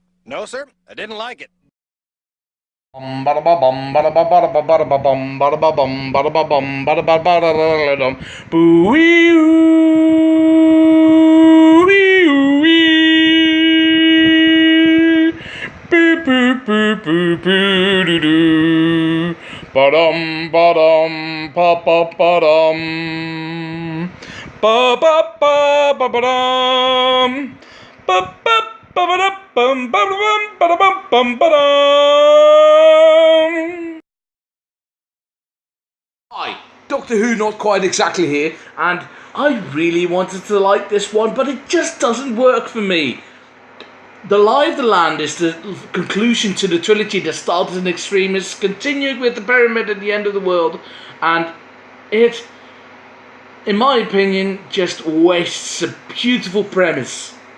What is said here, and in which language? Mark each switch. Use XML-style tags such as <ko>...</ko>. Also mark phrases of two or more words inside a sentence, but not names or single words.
<en>No, sir, I didn't like it. Bada ba bum, bada ba bada ba bada ba bum, bada ba bum, bada ba bum, bada ba bada da dum. Boo wee oo, wee oo wee. Boo boo boo boo boo doo doo. Ba-dum ba ba ba-dum. Ba ba ba ba ba-dum. Ba ba ba ba bum ba bum ba bum bum ba-dum. Hi, Doctor Who not quite exactly here, and I really wanted to like this one, but it just doesn't work for me. The Lie of the Land is the conclusion to the trilogy that started in Extremis, continued with the Pyramid at the End of the World, and it, in my opinion, just wastes a beautiful premise.</en>